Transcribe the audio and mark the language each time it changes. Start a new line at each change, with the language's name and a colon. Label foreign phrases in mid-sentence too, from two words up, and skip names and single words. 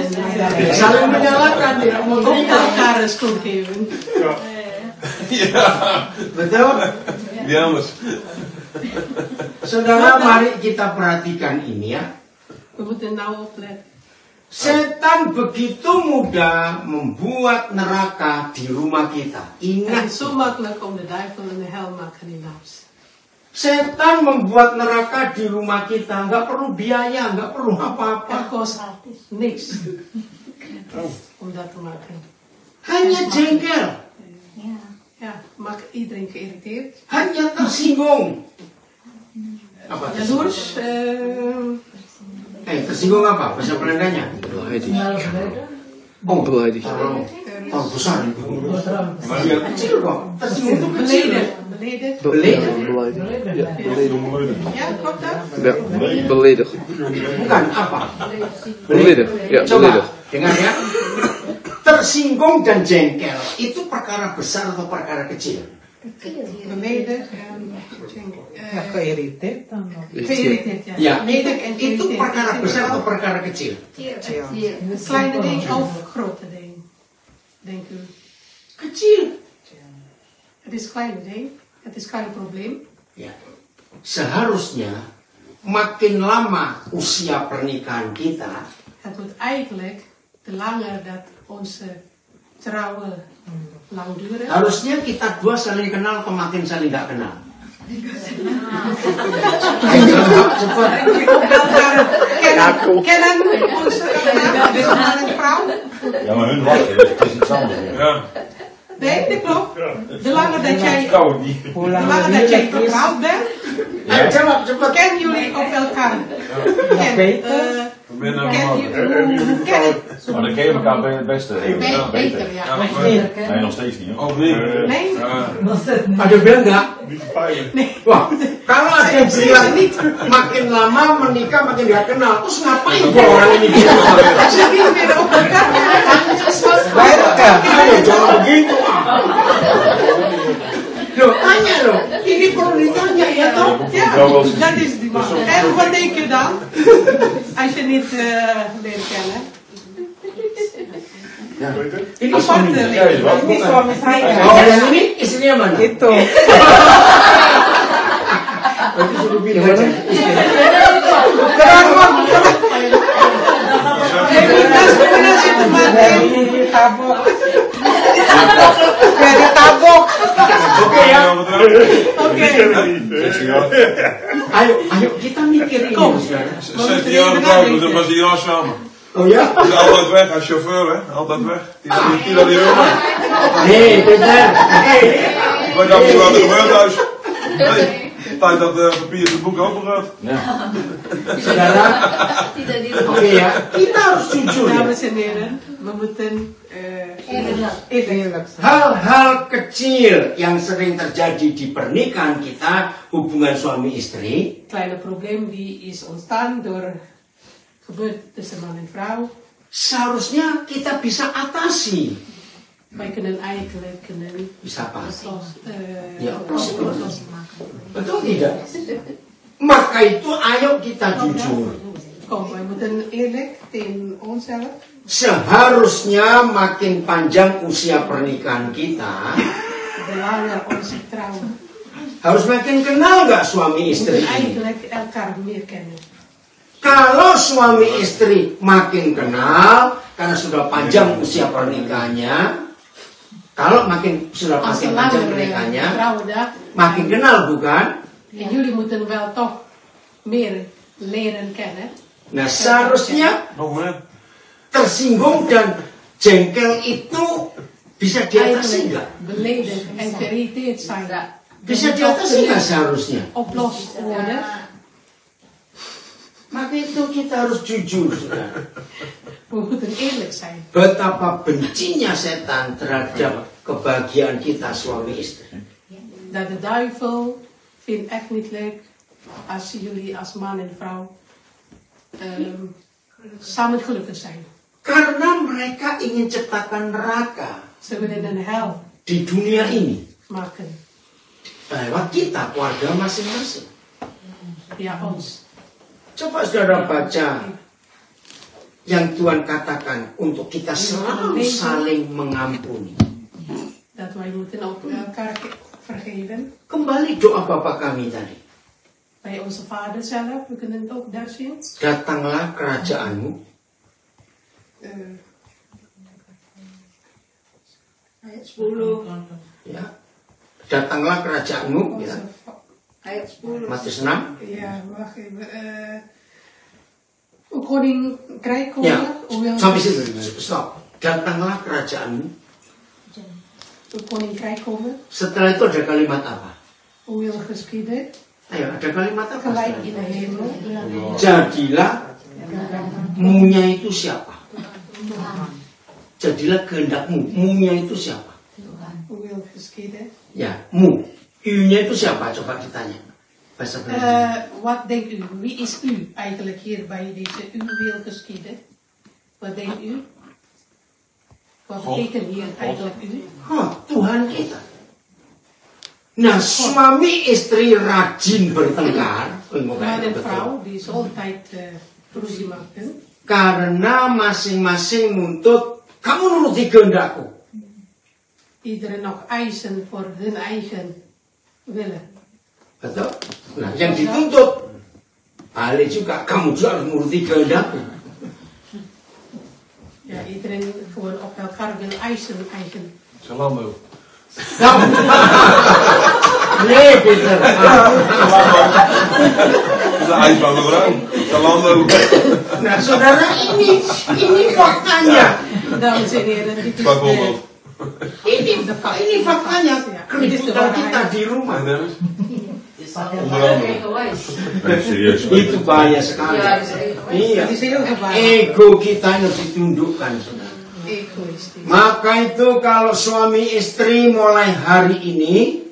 Indonesian: Saling menyalakan, tidak mau
Dutch: Ook
Indonesian: terima.
Dutch: elkaar een schuld geven. Ja.
Indonesian: Betul?
Dutch: Die anders.
Indonesian: Saudara, mari kita perhatikan ini ya.
Dutch: We moeten nou opletten.
Indonesian: Setan begitu mudah membuat neraka di rumah kita.
Dutch: Het is
Indonesian: Ingat,
Dutch: zo makkelijk om de duivel en de hel maken in huis.
Indonesian: setan membuat neraka di rumah kita. Nggak perlu biaya, nggak perlu
Dutch: Het
Indonesian: apa-apa.
Dutch: kost niks om dat te maken.
Indonesian: Hanya jengkel,
Dutch: Ja. Ja, maakt iedereen geïrriteerd.
Indonesian: hanya tersinggung. Apa tersinggung?
Dutch: Jaloers,
Indonesian: Tersinggung apa? Bahasa Belandanya? Oh,
Dutch: Beleidig.
Indonesian: oh besar itu. Kecil kok. Tersinggung itu kecil.
Dutch: beleden. Beleden? Beleidig. Ja, beledig. Ja, klopt dat? Ja, beledig.
Indonesian: Bukan apa?
Dutch: Beledig. Ja,
Indonesian: Coba,
Dutch: beledig.
Indonesian: dengar ya. Tersinggung dan jengkel itu perkara besar atau perkara kecil?
Dutch: Beleden en Geïrriteerd dan nog. geïrriteerd. Ja,
Indonesian: Ya,
Dutch: beledig en
Indonesian: itu
Dutch: geïrriteerd.
Indonesian: perkara besar atau perkara kecil?
Dutch: Kleine ding of grote ding? Denk u?
Indonesian: Kecil.
Dutch: Het is kleine ding. Het is klein probleem.
Indonesian: Ya. Seharusnya makin lama usia pernikahan kita,
Dutch: Het wordt eigenlijk te langer dat onze trouwen lang duren.
Indonesian: harusnya kita dua saling kenal atau makin saling nggak kenal?
Dutch: Kennen onze man en vrouw? Ja, maar hun wachten, dus het is iets anders. Ja. Nee, dat klopt. De langer dat jij, Trouwen niet. Hoe de lang langer dat jij getrouwd bent,
Indonesian: Jawab cepat.
Dutch: kennen jullie op elkaar. We zijn Ken je, allemaal. hoe ken je? Maar dan ken je elkaar het beste. Ja, Beter, ja. Ja, maar- Nee, nog steeds niet. Hoor. Of niet? Nee? Ja.
Indonesian: Ada bilang nggak?
Dutch: Niet pijnlijk.
Indonesian: Wah, kalau ada yang bilang makin lama menikah makin nggak kenal, terus ngapain gua orang ini?
Dutch: Als je niet meer op elkaar
Indonesian: Ayo, jangan begitu. Loh, ditanya loh. Ini perlu ditanya ya toh?
Dutch: Ja, dat is die man. En wat denk je dan? Als je niet leert kennen.
Indonesian: Ya. Ini
Dutch: Apart
Indonesian: suaminya. ini suami saya. Oh, yang ini istrinya mana? Itu. Berarti suruh bilang aja. Discriminasi teman tabok. Dari tabok. Oke ya.
Dutch: Oké.
Indonesian: Ayo kita mikir ini. Saudara.
Dutch: 16 jaar oud, dat was hij al samen. Oh ya? Hij is altijd weg, hij is chauffeur, hè? Altijd weg. Tila die jongen. Hei, Peter. Ik weet ook niet wat er gebeurt thuis. Nee. Tijd dat papier het boek open gaat.
Indonesian: Saudara. Oke ya. Kita harus jujur ya.
Dutch: Dames en heren, we moeten eerlijk zijn.
Indonesian: Hal-hal kecil yang sering terjadi di pernikahan kita, hubungan suami istri,
Dutch: Kleine probleem die is ontstaan door gebeurt tussen man en vrouw.
Indonesian: seharusnya kita bisa atasi.
Dutch: Wij kunnen eigenlijk
Indonesian: Bisa apa?
Dutch: ja, oplossen.
Indonesian: Betul tidak? Maka itu ayo kita jujur.
Dutch: Kom, wij moeten eerlijk tegen onszelf.
Indonesian: Seharusnya makin panjang usia pernikahan kita,
Dutch: De langer onze trouw.
Indonesian: harus makin kenal gak suami
Dutch: We
Indonesian: istri
Dutch: moeten
Indonesian: ini.
Dutch: eigenlijk elkaar meer kennen.
Indonesian: Kalau suami istri makin kenal, karena sudah panjang usia pernikahannya, kalau sudah
Dutch: Als
Indonesian: makin
Dutch: je
Indonesian: panjang
Dutch: langer
Indonesian: pernikahannya,
Dutch: trouwen daar,
Indonesian: makin kenal bukan?
Dutch: en jullie moeten wel toch meer leren kennen.
Indonesian: Nah seharusnya
Dutch: Nog meer.
Indonesian: tersinggung dan jengkel itu bisa diatasi
Dutch: Eigenlijk
Indonesian: nggak?
Dutch: beledigd en geïrriteerd zijn.
Indonesian: Bisa diatasi nggak seharusnya?
Dutch: Oplost worden.
Indonesian: Maka itu kita harus jujur, saudara.
Dutch: We moeten eerlijk zijn.
Indonesian: Betapa bencinya setan terhadap kebahagiaan kita suami istri.
Dutch: Dat de duivel vindt echt niet leuk als jullie als man en vrouw samen gelukkig zijn.
Indonesian: Karena mereka ingin ciptakan neraka
Dutch: Ze willen een hel
Indonesian: di dunia ini.
Dutch: maken.
Indonesian: Lewat kita, keluarga masing-masing.
Dutch: Ja, ons.
Indonesian: Coba saudara baca yang Tuhan katakan untuk kita selalu saling mengampuni.
Dutch: Dat wij moeten ook elkaar vergeven.
Indonesian: Kembali doa Bapa kami tadi.
Dutch: Bij onze vader zelf, we kunnen het ook daar zien.
Indonesian: Datanglah kerajaanmu. Ayat 10. Ya. Datanglah kerajaanmu. Ya. Ayat 10. Matius 6.
Dutch: Ja, wacht even. Uw koninkrijk komen.
Indonesian: Ya. Sampai situ. Stop. Datanglah kerajaanmu.
Dutch: Uw koninkrijk komen.
Indonesian: Setelah itu ada kalimat apa?
Dutch: Uw wil geschieden.
Indonesian: Ayo, ada kalimat apa?
Dutch: Gelijk in de hemel.
Indonesian: Jadilah munya itu siapa? Jadilah kehendakmu. Munya itu siapa?
Dutch: Uw wil geschieden.
Indonesian: Ya, mu. U-nya itu siapa? Coba ditanya. Bahasa Belanda.
Dutch: Wat denkt u? Wie is u eigenlijk hier bij deze uw wil geschieden? Wat denkt u? Wat betekent hier eigenlijk u?
Indonesian: Tuhan kita. Nah, suami istri rajin bertengkar.
Dutch: Man en vrouw, die is altijd ruzie maken.
Indonesian: Karena masing-masing menuntut, kamu nuruti kehendakku.
Dutch: Iedereen nog eisen voor hun eigen willen.
Indonesian: Betul? Nah, yang dituntut balik juga, kamu juga harus menuruti kehendakku.
Dutch: Ja, iedereen gewoon op elkaar wil eisen eigen. Zalando. Nou, nee, Peter. De ijsbouwbedrijf. Zalando.
Indonesian: Nah, saudara, ini faktanya.
Dutch: Dames en heren, dit is Bijvoorbeeld.
Indonesian: Ini faktanya. Keributan kita di rumah.
Dutch: En Onder andere. Serieus.
Indonesian: Itu bahaya sekali. Iya.
Dutch: Het is heel gevaarlijk.
Indonesian: Ego kita harus ditundukkan, saudara.
Dutch: Egoïstisch.
Indonesian: Maka itu kalau suami istri mulai hari ini,